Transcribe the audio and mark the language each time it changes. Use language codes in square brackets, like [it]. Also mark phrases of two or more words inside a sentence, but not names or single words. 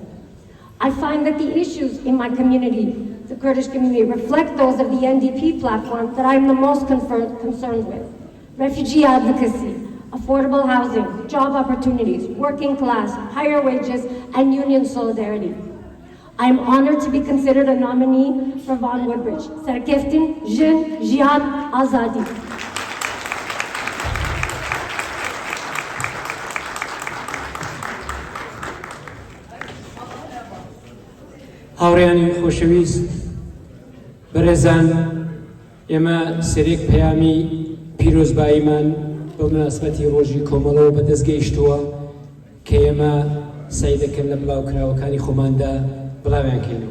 [en] I find that the issues in my community, the Kurdish community, reflect those of the NDP platform that I'm the most concerned with. Refugee advocacy, affordable housing, job opportunities, working class, higher wages, and union solidarity. I'm honored to be considered a nominee for Vaughan Woodbridge. [ku] Serkeftin Jin Jihad Azadi. [ckb] هاوڕێیانی خۆشەویست بەڕێزان ئێمە سەرێک پەیامی پیرۆزباییمان بە مناسبەتی ڕۆژی کۆمەڵەوە بەدەست گەیشتووە کە ئێمە سعی دەکەن لە بڵاوکراوەکانی خۆماندا بڵاویان کەینەوە.